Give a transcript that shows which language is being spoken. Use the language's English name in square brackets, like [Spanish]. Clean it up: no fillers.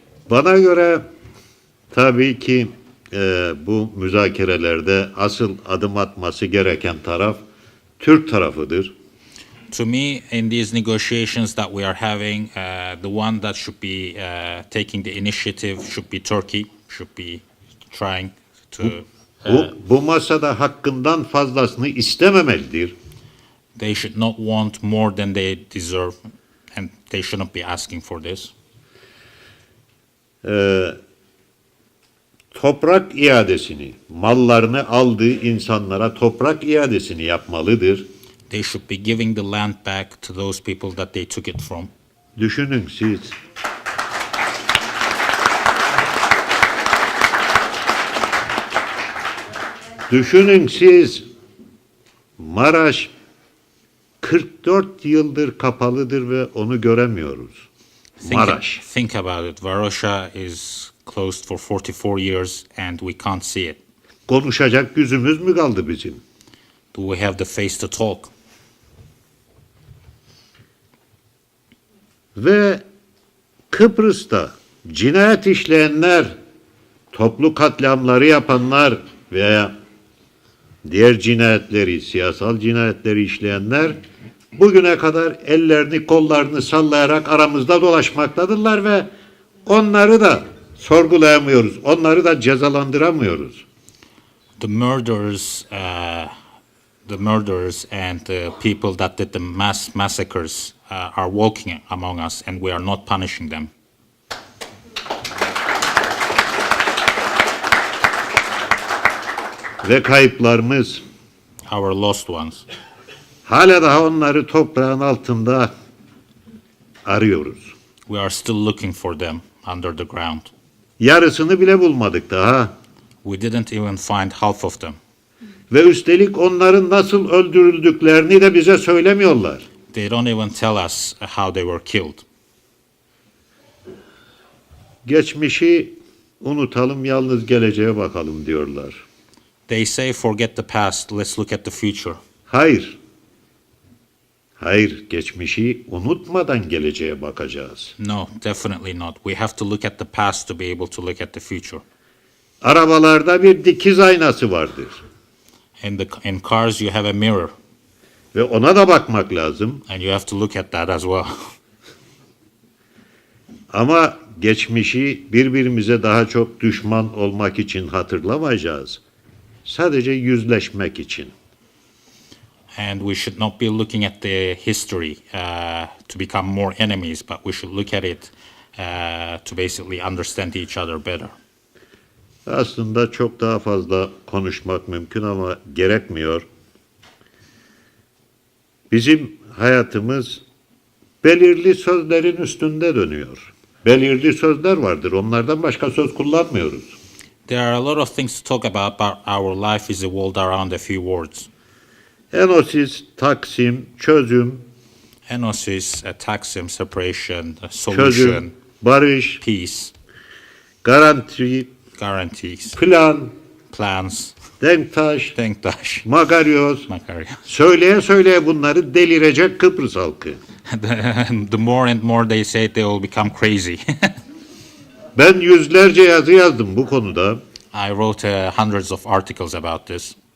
[Turkish] Bana göre tabii ki bu müzakerelerde asıl adım atması gereken taraf Türk tarafıdır. [English] To me, in these negotiations that we are having, the one that should be taking the initiative should be Turkey, should be trying to... [Turkish] Bu masada hakkından fazlasını istememelidir. [English] They should not want more than they deserve, and they shouldn't be asking for this. [Turkish] Toprak iadesini, mallarını aldığı insanlara toprak iadesini yapmalıdır. [English] They should be giving the land back to those people that they took it from. [Turkish] Düşünün siz. Düşünün siz. Maraş 44 yıldır kapalıdır ve onu göremiyoruz. Maraş. [English] Think about it. Varosha is closed for 44 years and we can't see it. [Turkish] Konuşacak yüzümüz mü kaldı bizim? [English] Do we have the face to talk? [Turkish] Ve Kıbrıs'ta cinayet işleyenler, toplu katliamları yapanlar veya diğer cinayetleri, siyasal cinayetleri işleyenler bugüne kadar ellerini kollarını sallayarak aramızda dolaşmaktadırlar ve onları da sorgulayamıyoruz, onları da cezalandıramıyoruz. [English] The murderers and the people that did the mass massacres are walking among us, and we are not punishing them. [Turkish] Ve kayıplarımız, [English] Our lost ones. [Turkish] hala daha onları toprağın altında arıyoruz. [English] We are still looking for them under the ground. [Turkish] Yarısını bile bulmadık daha. [English] We didn't even find half of them. [Turkish] Ve üstelik onların nasıl öldürüldüklerini de bize söylemiyorlar. [English] They don't even tell us how they were killed. [Turkish] Geçmişi unutalım, yalnız geleceğe bakalım diyorlar. [English] They say forget the past, let's look at the future. [Turkish] Hayır. Hayır, geçmişi unutmadan geleceğe bakacağız. [English] No, definitely not. We have to look at the past to be able to look at the future. [Turkish] Arabalarda bir dikiz aynası vardır. [English] In cars you have a mirror, [Turkish] Ve ona da bakmak lazım. [English] and you have to look at that as well. [Turkish] Ama geçmişi birbirimize daha çok düşman olmak için hatırlamayacağız. Sadece yüzleşmek için. [English] And we should not be looking at the history to become more enemies, but we should look at it to basically understand each other better. [Turkish] Aslında çok daha fazla konuşmak mümkün ama gerekmiyor. Bizim hayatımız belirli sözlerin üstünde dönüyor. Belirli sözler vardır. Onlardan başka söz kullanmıyoruz. [English] There are a lot of things to talk about, but our life is evolved around a few words. [Turkish] Enosis, Taksim, çözüm, [English] Enosis, Taksim, separation, solution, [Turkish] çözüm, barış, [English] peace, [Turkish] garanti, [English] guarantees, [Turkish] plan, [English] plans, [Turkish] denktaş, [English] denktaş, [Turkish] makaryoz. [English] Macario. [Turkish] Söyleye söyleye bunları delirecek Kıbrıs halkı. [English] The more and more they say it, they will become crazy. [Turkish] Ben yüzlerce yazı yazdım bu konuda. [English] I wrote hundreds of articles about this.